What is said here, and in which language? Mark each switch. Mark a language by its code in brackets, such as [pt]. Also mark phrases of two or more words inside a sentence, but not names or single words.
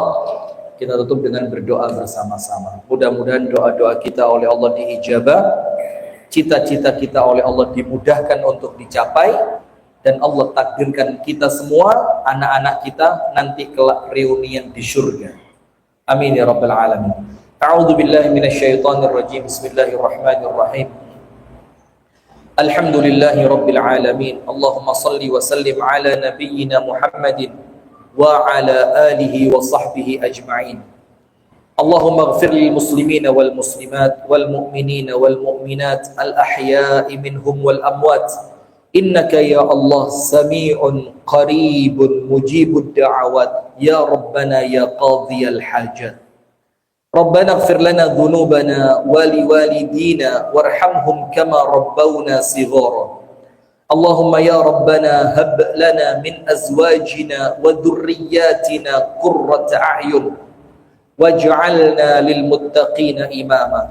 [id] Kita tutup dengan berdoa bersama-sama. Mudah-mudahan doa-doa kita oleh Allah diijabah, cita-cita kita oleh Allah dimudahkan untuk dicapai, dan Allah takdirkan kita semua, anak-anak kita nanti kelak reunian di surga. [ar] آمين يا رب العالمين. أعوذ بالله من الشيطان الرجيم. بسم الله الرحمن الرحيم. الحمد لله رب العالمين. اللهم صل وسلم على نبينا محمد وعلى آله وصحبه أجمعين. اللهم اغفر للمسلمين والمسلمات والمؤمنين والمؤمنات الأحياء منهم والأموات إنك يا الله سميع قريب مجيب الدعوات يا ربنا يا قاضي الحاجات. ربنا اغفر لنا ذنوبنا ولوالدينا وارحمهم كما ربونا صغارا. اللهم يا ربنا هب لنا من أزواجنا وذرياتنا قرة أعين واجعلنا للمتقين إماما.